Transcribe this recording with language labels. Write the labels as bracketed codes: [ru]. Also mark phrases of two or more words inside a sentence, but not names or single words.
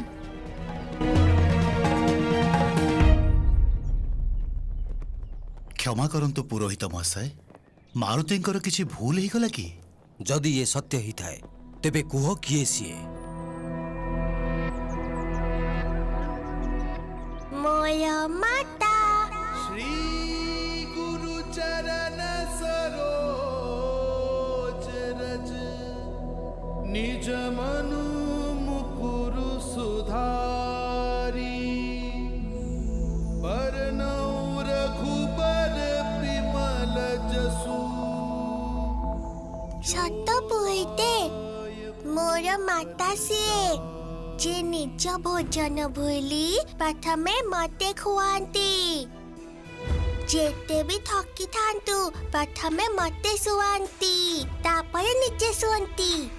[or] କ୍ଷମା କରନ୍ତୁ ପୁରୋହିତ ମହାଶୟ, ମାରୁତିଙ୍କର କିଛି ଭୁଲ ହେଇଗଲା କି? ଯଦି ଏ ସତ୍ୟ ହେଇଥାଏ ତେବେ କୁହ କିଏ ସିଏ? ମୋର ମାତା। [awa] श्री गुरु चरण सरोज रज निज मनु मुकुरु सुधारी बरनौ रघुबर विमल जसु। [or] ସତ ପୁରୋହିତେ, ମୋର ମାତା ସିଏ ଯେ ନିଜ ଭୋଜନ ଭୁଲି ପ୍ରଥମେ ମତେ ଖୁଆନ୍ତି। ଯେତେ ବି ଥକିଥାନ୍ତୁ ପ୍ରଥମେ ମତେ ଶୁଆନ୍ତି, ତାପରେ ନିଜେ ଶୁଅନ୍ତି।